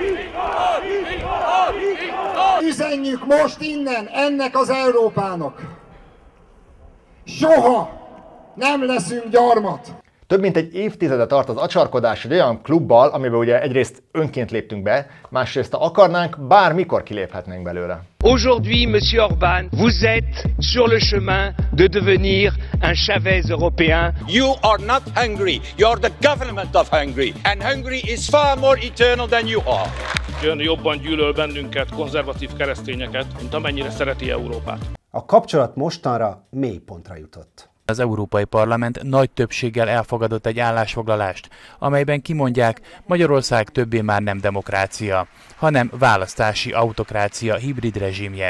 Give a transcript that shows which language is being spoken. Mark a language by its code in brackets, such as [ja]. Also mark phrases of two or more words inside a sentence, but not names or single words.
[hu] Üzenjük most innen ennek az Európának! Soha nem leszünk gyarmat! Több mint egy évtizede tart az acsarkodás egy olyan klubbal, amiben ugye egyrészt önként léptünk be, másrészt ha akarnánk, bármikor kiléphetnénk belőle. [fr] Aujourd'hui, Monsieur Orbán, vous êtes sur le chemin de devenir un Chavez européen. [en] You are not Hungary, you are the government of Hungary, and Hungary is far more eternal than you are. [hu] Ön jobban gyűlöl bennünket, konzervatív keresztényeket, mint amennyire szereti Európát. A kapcsolat mostanra mélypontra jutott. Az Európai Parlament nagy többséggel elfogadott egy állásfoglalást, amelyben kimondják, Magyarország többé már nem demokrácia, hanem választási autokrácia hibrid rezsimje.